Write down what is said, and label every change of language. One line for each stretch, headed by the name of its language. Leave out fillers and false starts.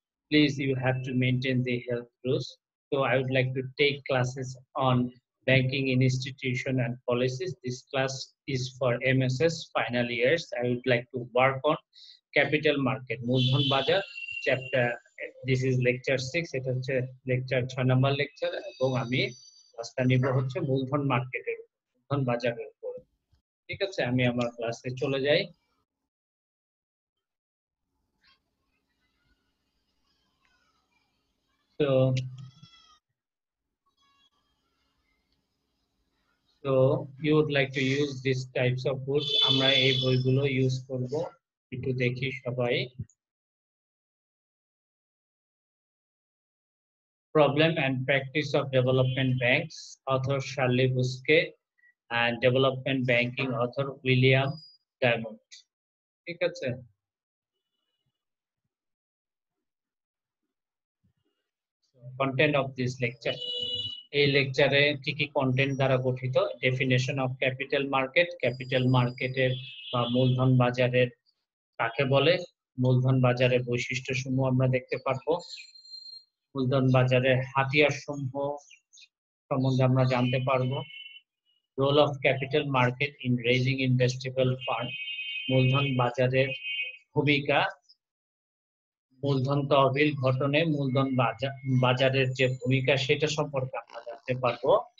English: Please, you have to maintain the health rules. So I would like to take classes on banking institution and policies. This class is for MSS final years. I would like to work on capital market,
Bangla: মূলধন বাজার
English: chapter. This is lecture 6.
Bangla: এটা হচ্ছে lecture 6 number lecture এবং আমি ক্লাসটা নিব হচ্ছে মূলধন মার্কেটের, মূলধন বাজারের উপর। ঠিক আছে, আমি আমার ক্লাসে চলে যাই।
English: So you would like to use these types of books.
Bangla: আমরা এই বইগুলো ইউজ করব, একটু দেখি সবাই।
English: Problem and Practice of Development Banks, author Charlie Busquet, and Development Banking author William Diamond.
Bangla: ঠিক আছে,
English: content of this lecture.
Bangla: এই লেকচারে কি কি কন্টেন্ট দ্বারা গঠিত?
English: definition of capital market,
Bangla: capital মার্কেটের বা মূলধন বাজারের কাকে বলে, মূলধন বাজারের বৈশিষ্ট্যসমূহ আমরা দেখতে পারবো, মূলধন বাজারের হাতিয়ার সমূহ সম্বন্ধে আমরা জানতে পারবো,
English: role of capital market in raising investable fund,
Bangla: মূলধন বাজারের ভূমিকা, মূলধন তহবিল গঠনে মূলধন বাজারের যে ভূমিকা সেটা সম্পর্কে আমরা জানতে পারবো,